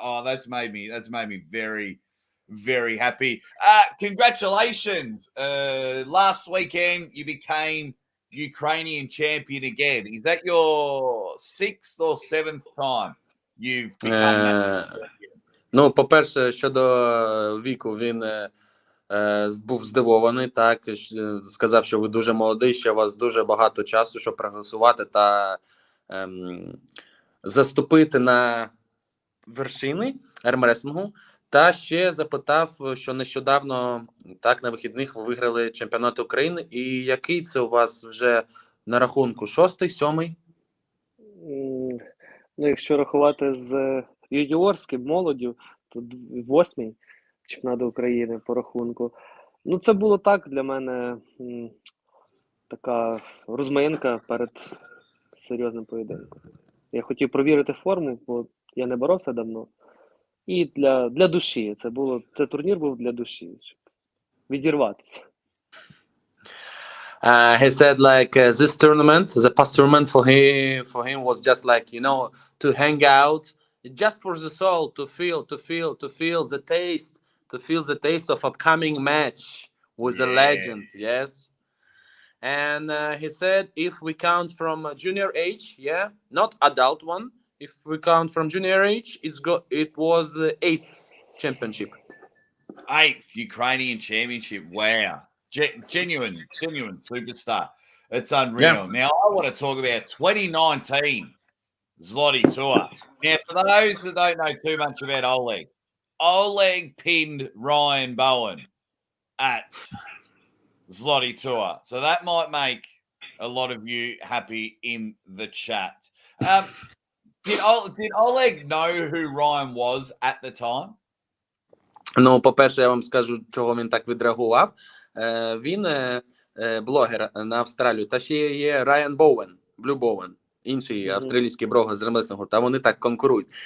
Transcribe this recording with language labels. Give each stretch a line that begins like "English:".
English: Oh, that's made me very, very happy. Congratulations. Last weekend you became Ukrainian champion again. Is that your 6th or 7th time you've become that champion?
Ukrainian: Ну, по-перше, щодо віку, він був здивований, так, сказав, що ви дуже молодий, що у вас дуже багато часу, щоб прогресувати та заступити на вершини армреслингу. Та ще запитав, що нещодавно, так, на вихідних ви виграли чемпіонат України. І який це у вас вже на рахунку? 6-й, 7-й? Ну, якщо рахувати з юніорським молоддю, то 8-й чемпіонат України по рахунку. Ну, це було так для мене така розминка перед серйозним поєдинком. Я хотів провірити форму, бо я не боровся давно. І для душі. Це турнір був для душі, щоб відірватися.
English: He said like this tournament, the past tournament for him was just like, you know, to hang out, just for the soul, to feel the taste of upcoming match with a legend, yes. And he said if we count from junior age, yeah, not adult one, if we count from junior age, it was 8th championship. 8th Ukrainian championship. Wow. Genuine superstar. It's unreal. Yeah. Now, I want to talk about 2019 Zloty Tur. Now, for those that don't know too much about Oleg pinned Ryan Bowen at Zloty Tur. So that might make a lot of you happy in the chat. Did Oleg know who Ryan was at the time?
Ukrainian: Ну, по-перше, я вам скажу, чого він так відреагував. Він блогер на Австралію, та ще є Райан Боуен, Блю Боуен, інший австралійський блогер з ремеслингу, та вони так конкурують.